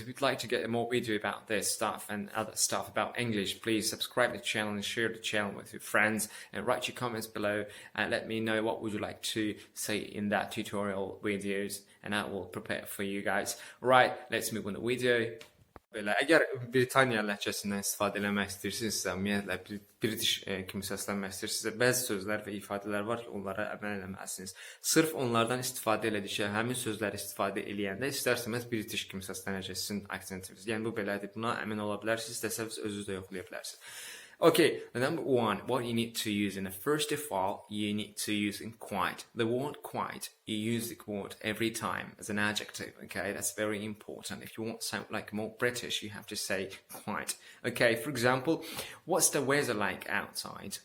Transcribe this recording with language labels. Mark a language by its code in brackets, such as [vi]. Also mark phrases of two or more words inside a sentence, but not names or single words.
[en] If you'd like to get more video about this stuff and other stuff about English, please subscribe to the channel and share the channel with your friends and write your comments below and let me know what would you like to say in that tutorial videos, and I will prepare for you guys. Right, let's move on the video. [az] Belə, əgər Britaniya ləhcəsindən istifadə eləmək istəyirsinizsə, ümumiyyətlə British kimi səslənmək istəyirsinizsə, bəzi sözlər və ifadələr var ki, onlara əməl eləməlisiniz. Sırf onlardan istifadə elədikcə, həmin sözləri istifadə eləyəndə istərsəməz British kimi səslənəcək sizin aksentiniz. Yəni bu belədir, buna əmin ola bilərsiniz, istəsəniz özünüz də yoxlaya bilərsiniz. [en] Okay, the number one, what you need to use, and first of all, you need to use in quite. The word quite, you use the word every time as an adjective, okay? That's very important. If you want to sound like more British, you have to say quite. Okay, for example, what's the weather like outside?